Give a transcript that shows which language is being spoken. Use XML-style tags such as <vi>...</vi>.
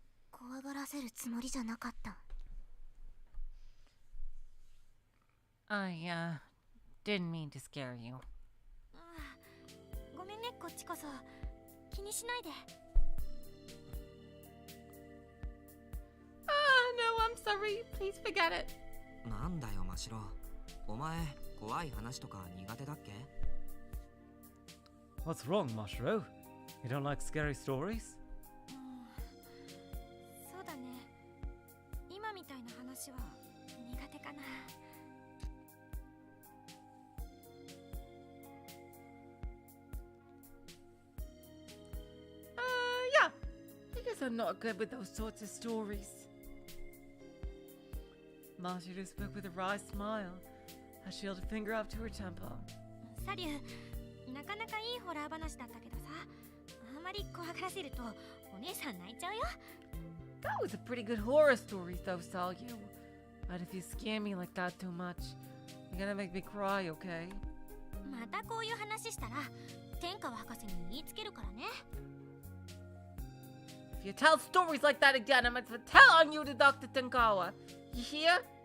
<ja>怖がらせるつもりじゃなかった。</ja> <en>I, didn't mean to scare you.</en> <ja>こっちこそ気にしないで。</ja> <en>No, I'm sorry. Please forget it.</en> <ja>なんだよマシロ、お前怖い話とか苦手だっけ？</ja> <en>What's wrong, Mashiro? You don't like scary stories?</en> <ja>そうだね。今みたいな話は苦手かな。</ja> <en>Yeah. I guess I'm not good with those sorts of stories. Mashiro spoke with a wry smile as she held a finger up to her temple.</en> <ja>サリュー、なかなかいいホラー話だったけどさ、あまり怖がらせるとお姉さん泣いちゃうよ。</ja> <en>That was a pretty good horror story, though, Salyu. But if you scare me like that too much, you're gonna make me cry, okay?</en> <ja>またこういう話したら天川博士に言いつけるからね。</ja> <en>If you tell stories like that again, I'm going to tell on you to Dr. Tenkawa. You hear?</en>